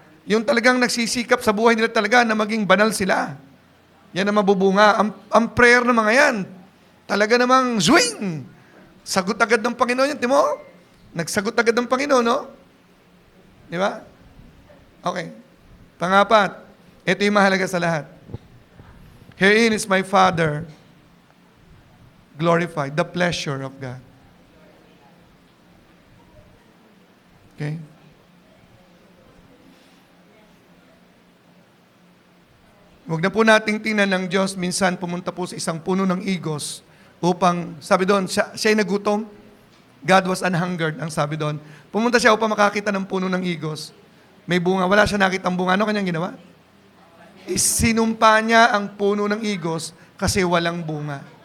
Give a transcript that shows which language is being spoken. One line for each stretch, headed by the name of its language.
Filipino: Yung talagang nagsisikap sa buhay nila talaga na maging banal sila. Yan ang mabubunga. Ang prayer ng mga yan, talaga namang zwing! Sagot agad ng Panginoon yan, timo? Nagsagot agad ng Panginoon, no? Di ba? Okay. Pangapat, ito yung mahalaga sa lahat.
English: Herein is my Father glorified, the pleasure of God. Okay?
Filipino: Huwag na po nating tingnan ng Diyos, minsan pumunta po sa isang puno ng igos upang, sabi doon, siya'y nagutom.
English: God was unhungered,
Filipino: ang sabi doon. Pumunta siya upang makakita ng puno ng igos. May bunga, wala siya nakitang bunga. Ano kanyang ginawa? Isinumpa niya ang puno ng igos kasi walang bunga.